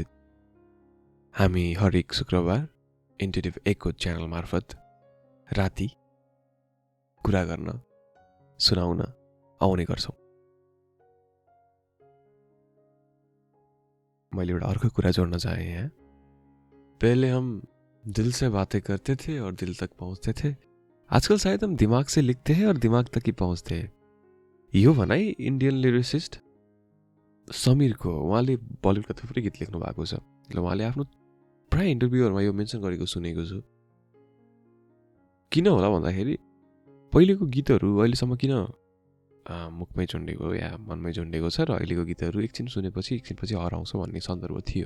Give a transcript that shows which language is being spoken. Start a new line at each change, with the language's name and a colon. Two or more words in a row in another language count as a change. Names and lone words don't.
Nepali: हामी हरेक शुक्रबार इन्टुइटिभ एकको च्यानल मार्फत राति कुरा गर्न, सुनाउन आउने गर्छौँ। मैले एउटा अर्को कुरा जोड्न चाहेँ यहाँ।
Hindi: पहले हम दिल से बातें करते थे और दिल तक पहुँचते थे। आजकल शायद हम दिमाग से लिखते हैं और दिमाग तक ही पहुँचते हैं।
Nepali: यो भनाइ इन्डियन लिरिसिस्ट समीरको। उहाँले बलिउडका थुप्रै गीत लेख्नु भएको छ। उहाँले आफ्नो प्राय इन्टरभ्यूहरूमा यो मेन्सन गरेको सुनेको छु। किन होला भन्दाखेरि पहिलेको गीतहरू अहिलेसम्म किन मुखमै झुन्डेको या मनमै झुन्डेको छ र अहिलेको गीतहरू एकछिन सुनेपछि एकछिनपछि हराउँछ भन्ने सन्दर्भ थियो।